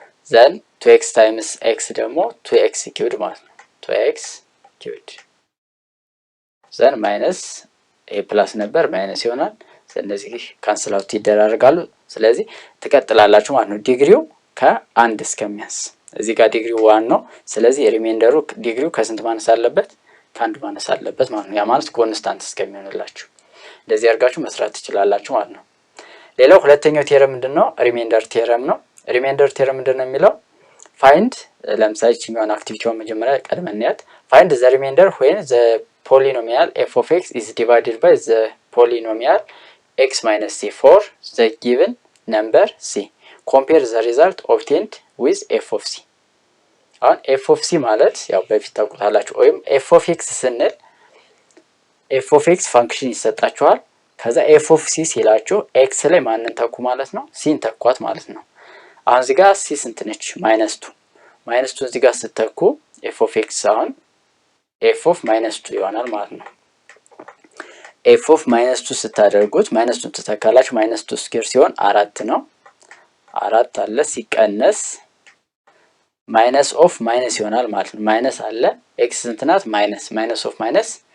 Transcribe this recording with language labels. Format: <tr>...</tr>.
<am>then 2x times x ደግሞ 2x³ ማለት ነው። 2x³ then ማይነስ a ፕላስ ነበር ማይነስ ይሆናል። ስለዚህ ካንስል አውት ይደራረጋሉ። ስለዚህ ትቀጥላላችሁ ማለት ነው። ዲግሪው ከ1 እስከሚያንስ እዚህ ጋር ዲግሪው 1 ነው። ስለዚህ ሪሜንደሩ ዲግሪው ከስንት ማነስ አለበት? ከ1 ማነስ አለበት ማለት ነው። ያ ማለት ኮንስታንት እስከሚሆንላችሁ እንደዚህ አድርጋችሁ መስራት ትችላላችሁ ማለት ነው። ሌላው ሁለተኛው ቴረም ምንድነው? ሪሜንደር ቴረም ነው።</am> <en>ሪሜንደር ቴረም ምንድነው የሚለው ፋይንድ</en> <am>ለምሳሌ እቺኛውን አክቲቪቲውን መጀመሪያ ቀድመን እንያት።</am> <en>ፋይንድ ዘ ሪሜንደር when the polynomial f of x is divided by the polynomial x minus c for the given number c. compare the result obtained with f of c.</en> <am>አሁን f of c ማለት ያው በፊት ታውቁታላችሁ። ወይም f of x ስንል f of x ፋንክሽን ይሰጣችኋል። ከዛ f of c ሲላችሁ x ላይ ማንን ተኩ ማለት ነው? cን ተኳት ማለት ነው። አሁን እዚህ ጋር c ስንት ነች? -2 እዚህ ጋር ስትተኩ f of x አሁን f of -2 ይሆናል ማለት ነው። f of -2 ስታደርጉት -2 ተተካላችሁ። -2 ስኩዌር ሲሆን 4 ነው። 4 አለ ሲቀነስ ማይነስ ኦፍ ማይነስ ይሆናል ማለት ነው። ማይነስ አለ x ስንት ናት? ማይነስ ኦፍ ማይነስ</am>